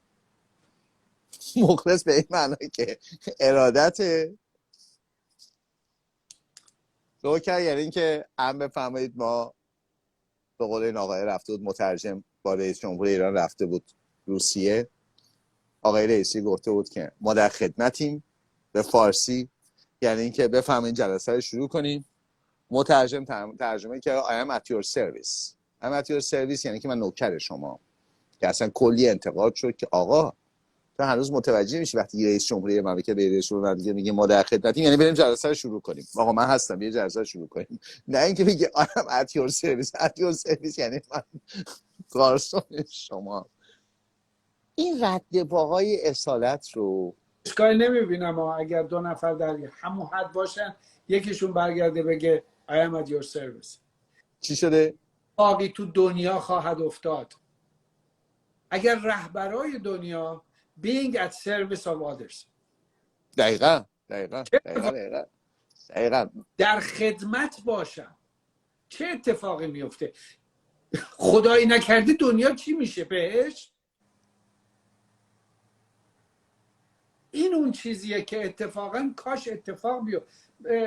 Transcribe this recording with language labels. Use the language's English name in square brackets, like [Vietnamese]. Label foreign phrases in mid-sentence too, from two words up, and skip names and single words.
[Persian] مخلص به این معنی که ارادت نوکر یعنی این که هم بفهمید ما به قول این آقای رفته بود مترجم با رئیس جمهور ایران رفته بود روسیه، آقای رئیسی گفته بود که ما در خدمتیم به فارسی، یعنی اینکه بفهمین جلسه رو شروع کنیم. مترجم ترجمه که [English] I am at your service. I am at your service [Persian] یعنی که من نوکر شما، که اصلا کلی انتقاد شد که آقا تو هنوز متوجه میشی وقتی رئیس جمهوری مملکت به رئیس جمهور دیگه میگه ما در خدمتیم، یعنی بریم جلسه رو شروع کنیم. آقا من هستم، یه جلسه رو شروع کنیم. نه اینکه میگه [English] I am at your service. at your service [Persian] یعنی من گارسون شما. این رد پاهای اصالت رو اشکالی نمیبینم اگر دو نفر در همون حد باشن یکیشون برگرده بگه [English] I am at your service. [Persian] چی شده؟ باقی تو دنیا خواهد افتاد اگر رهبرای دنیا [English] being at service of others [Persian] دقیقا در خدمت باشن، چه اتفاقی میفته؟ خدایی نکرده دنیا چی میشه بهش؟ این اون چیزیه که اتفاقا کاش اتفاق بیفته.